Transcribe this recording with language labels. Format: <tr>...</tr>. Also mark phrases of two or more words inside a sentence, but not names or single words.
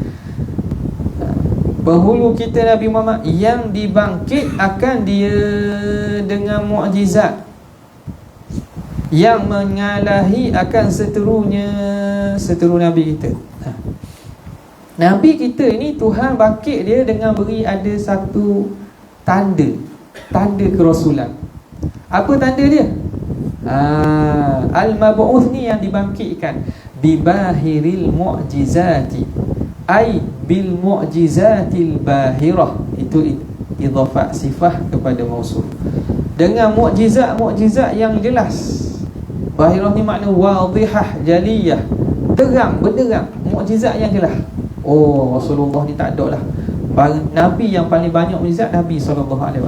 <ms>Penghulu kita Nabi Muhammad yang dibangkit akan dia dengan mukjizat, yang mengalahi akan seteru Nabi kita. Nabi kita ini Tuhan bangkit dia dengan beri ada satu tanda kerasulan. Apa tanda dia? Al-mab'uth ni yang dibangkitkan</ms> <ar>بباهر المعجزات، أي بالمعجزات الباهرة.</ar> <ms>Itu</ms> <ar>إضافة صفة</ar> <ms>kepada mausuf, dengan mukjizat yang jelas. Bahirah ni makna</ms> <ar>واضحة، جلية,</ar> <ms>terang, benderang, mukjizat yang jelas. Rasulullah ni tak ada lah. Nabi yang paling banyak mukjizat Nabi SAW.</ms>